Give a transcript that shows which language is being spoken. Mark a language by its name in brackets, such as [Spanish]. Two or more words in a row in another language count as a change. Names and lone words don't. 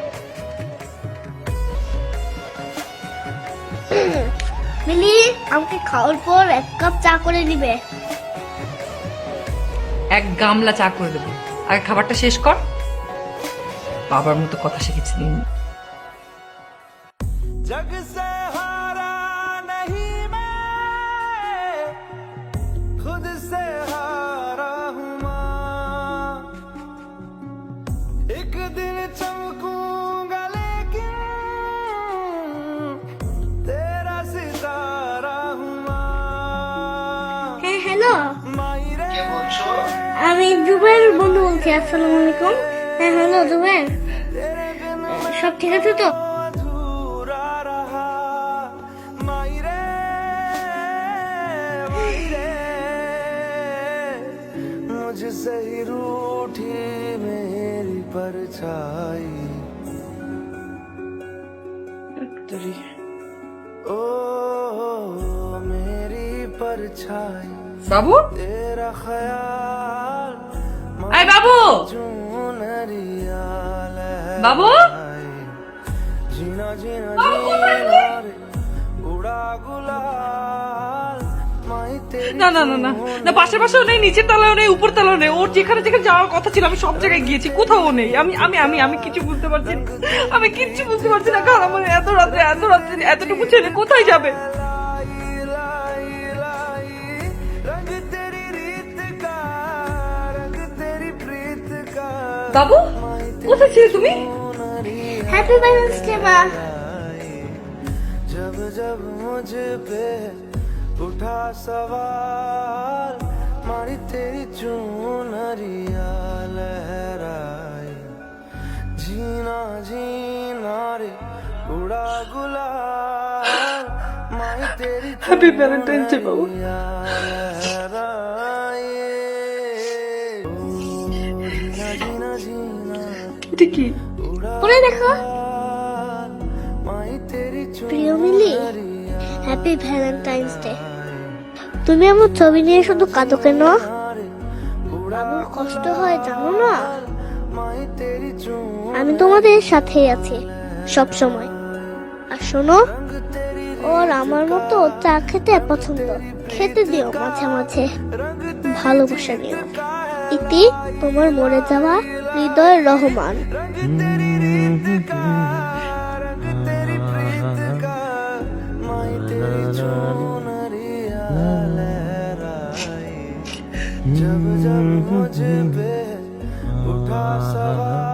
[Bangla] মিলি, আমাকে খাওয়ার পর 1 কাপ চা করে দিবে। এক গামলা চা করে দেবো, আগে খাবারটা শেষ কর। বাবার মতো কথা শিখেছি দিন। [Hindi] जग से हारा नहीं मैं, खुद से हारा हूँ माँ। एक दिन चमकूंगा लेकिन तेरा सितारा हूँ माँ। [Bangla] হ্যাঁ হ্যালো, [Hindi] माई रे [Bangla] আমি জুবের বন্ধু বলছি। [Arabic] السلام عليكم. [Bangla] হ্যাঁ হ্যালো জুবের, [Hindi] तेरे बिन [Bangla] সব ঠিক আছে তো? [Hindi] अधूरा रहा। माई रे मुझसे ही रूठी मेरी परछाई। ओ मेरी परछाई, [Bangla] বাবু, [Hindi] तेरा ख्याल [Bangla] আয় বাবু, [Hindi] चुनरिया [Bangla] বাবু। [Hindi] जीना जीना [Bangla] বাবু, কোথায় [Hindi] जीना [Bangla] তুই? [Hindi] रे, उड़ा गुलाल माई तेरी [Bangla] না না না না না, পাশের পাশেও নেই, নিচের তলাও নেই, উপর তলাও নেই। ওর যেখানে যেখানে যাওয়ার কথা ছিল আমি সব জায়গায় গিয়েছি, কোথাও নেই। আমি আমি আমি আমি কিছু বুঝতে পারছি না, আমি কিচ্ছু বুঝতে পারছি না। কারণ আমার এত রাত্রে এতটুকু ছেলে কোথায় যাবে? [Hindi] लाई लाई लाई, रंग तेरी रीत का, रंग तेरी प्रीत का। [Bangla] বাবু, কোথায় ছিলে তুমি? হ্যাপি ভ্যালেন্টাইন্স ডে মা। [Hindi] जब जब मुझ पे उठा सवाल, मारी तेरी चुनरिया लहराई। जीना जीना रे, उड़ा गुलाल माई तेरी [Bangla] হ্যাপি ভ্যালেন্টাইন্স ডে বাবু। [Hindi] चुनरिया लहराई। ओ, जीना जीना जीना [Bangla] এটা কি? পরে দেখো। [Hindi] माई तेरी [Bangla] প্রিয় মিলি, হ্যাপি ভ্যালেন্টাইন্স ডে। তুমি আমার ছবি নিয়ে শুধু কাঁদো কেন? বাবুর কষ্ট হয় জানো না? [Hindi] माई तेरी [Bangla] আমি তোমাদের সাথেই আছি সব সময়। আর শোনো, ওর আমার মতো চা খেতে পছন্দ, খেতে দিও মাঝে মাঝে, ভালোবাসা নিও। ইতি, তোমার মরে যাওয়া হৃদয় রহমান। [Hindi] तेरी प्रीत का, माई तेरी चुनरिया लहराई। जब जब मुझ पे उठा सवाल,